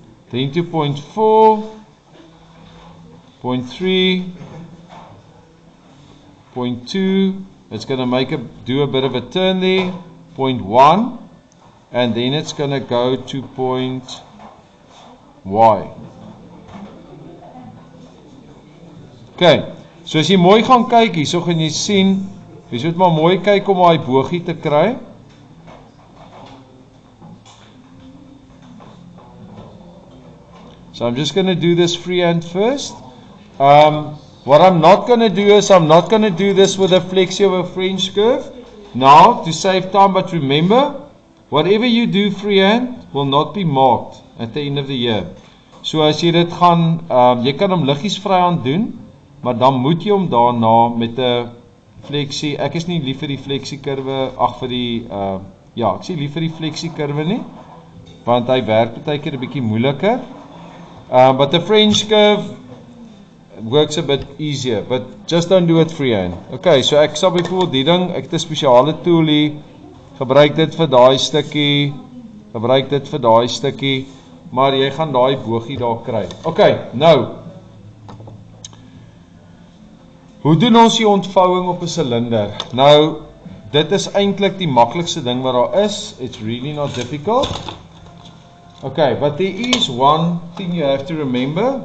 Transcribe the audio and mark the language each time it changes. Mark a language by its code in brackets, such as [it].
[en] Then to point 4. Point 3. Point 2. It's going to do a bit of a turn there. Point 1. And then it's going to go to point Y. [af] Okay, so as jy mooi gaan kyk hier, so gaan jy sien, jy moet maar mooi kyk om daai bogie te kry. [en] So I'm just going to do this freehand first. What I'm not going to do is, I'm not going to do this with a flexi of a French curve now to save time, but remember, whatever you do freehand will not be marked at the end of the year. [af] So as jy dit gaan, jy kan hom liggies vryhand doen, maar dan moet jy hom daarna met 'n flexie, ek is nie lief vir die flexie kurwe, vir die, ek sê lief vir die flexie kurwe nie, want hy werk baie keer 'n bietjie moeiliker. [en] But the French curve works a bit easier, but just don't do it freehand. [af] Okay, so ek sal byvoorbeeld die ding, ek het 'n spesiale tool hier, gebruik dit vir daai stukkie, gebruik dit vir daai stukkie, maar jy gaan daai bogie daar kry. Okay, nou, hoe doen ons die ontvouwing op 'n silinder? Nou, dit is eintlik die maklikste ding wat daar is. [en] It's really not difficult. Okay, but there is one thing you have to remember.